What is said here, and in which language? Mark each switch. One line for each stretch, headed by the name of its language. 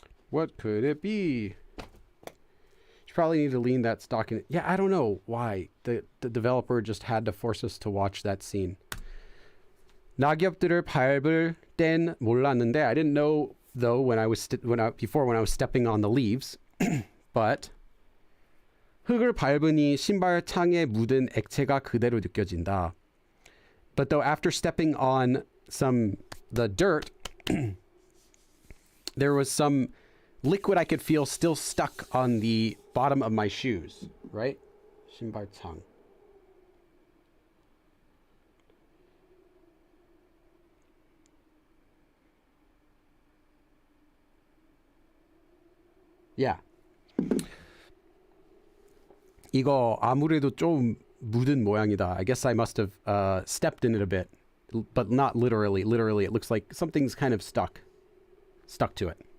English: What could it be? You probably need to lean that stock in. Yeah, I don't know why. The developer just had to force us to watch that scene.
Korean: 낙엽들을 밟을 땐 몰랐는데,
English: I didn't know though when I was stepping on the leaves. But
Korean: 흙을 밟으니 신발 창에 묻은 액체가 그대로 느껴진다.
English: But though after stepping on the dirt, there was some liquid I could feel still stuck on the bottom of my shoes, right?
Korean: 신발창.
English: Yeah.
Korean: 이거 아무래도 좀 묻은 모양이다.
English: I guess I must have stepped in it a bit, but not literally. Literally, it looks like something's kind of stuck to it.